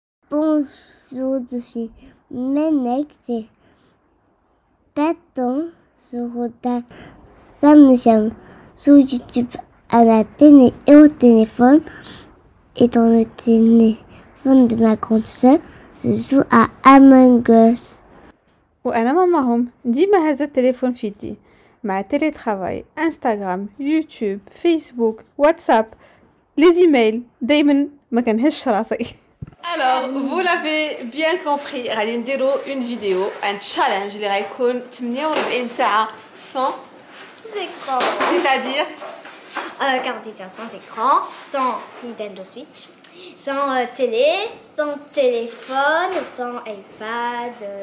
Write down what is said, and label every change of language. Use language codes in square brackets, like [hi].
[fr] Bonjour, je suis Menek, c'est 4 ans, je regarde ça, nous sommes sur YouTube à la télé et au téléphone. Et dans le téléphone de ma grande sœur, je joue à Among Us. [ar] وانا ماماهم ديما هزت التليفون في يدي مع تيلي ترافاي انستغرام يوتيوب فيسبوك واتساب لي زيميل دايما ما كنهش راسي. [fr] Alors, vous l'avez bien compris, [ar] غادي نديرو [fr] une vidéo, un challenge [ar] اللي غيكون 48 ساعة [fr] sans écran. C'est-à-dire 48 heures sans écran, sans Nintendo Switch, sans télé, sans téléphone, sans iPad,